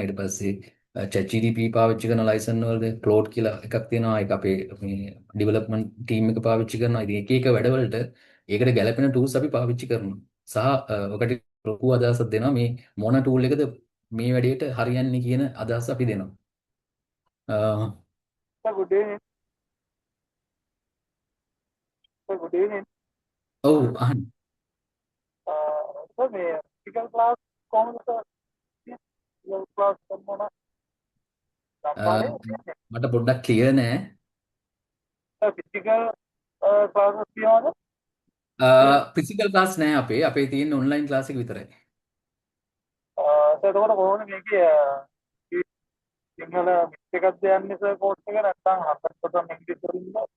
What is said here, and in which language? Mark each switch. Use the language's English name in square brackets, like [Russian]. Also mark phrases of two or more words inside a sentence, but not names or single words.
[Sinhala] ඊට පස්සේ ChatGPT පාවිච්චි කරන license වලද Claude කියලා එකක් තියෙනවා. ඒක අපේ මේ [English] development team [Sinhala] එක පාවිච්චි කරනවා. ඉතින් එක එක වැඩවලට ඒකට ගැලපෙන tools අපි පාවිච්චි කරනවා. සහ ඔකට ලොකු අදහසක් දෙනවා මේ මොන tool එකද මේ වැඩේට හරියන්නේ කියන අදහස අපි දෙනවා. [English] Good evening. Good evening. [Sinhala] ඔව් අහන්න. [English] Sir, may physical class [Sinhala] කොහොමද [English] sir? Physical class මොන [Sinhala] මට පොඩ්ඩක් ක්ලියර් නෑ. [English] physical classes තියනවද? physical class [Sinhala] නෑ අපේ තියෙන [English] online class [Sinhala] එක විතරයි. සර් එතකොට කොහොමද මේකේ සිංහල මික්ස් එකක්ද යන්නේ සර් කෝස් එක නැත්නම් 100% ඉංග්‍රීසි වලින්ද?